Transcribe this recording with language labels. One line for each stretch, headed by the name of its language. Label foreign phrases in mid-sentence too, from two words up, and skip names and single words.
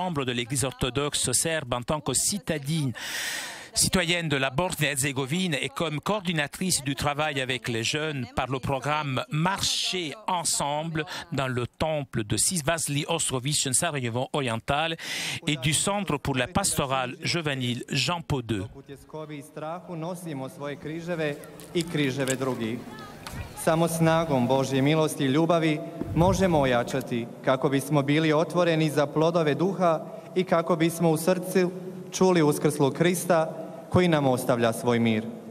French: de l'Église orthodoxe serbe, en tant que citoyenne de la Bosnie-Herzégovine et comme coordinatrice du travail avec les jeunes par le programme Marcher ensemble dans le temple de Vasili Ostrović en Sarajevo oriental et du Centre pour la pastorale juvénile Jean-Paul II.
Croatian: Samo snagom Božje milosti i ljubavi možemo ojačati kako bismo bili otvoreni za plodove duha i kako bismo u srcu čuli uskrslog Krista koji nam ostavlja svoj mir.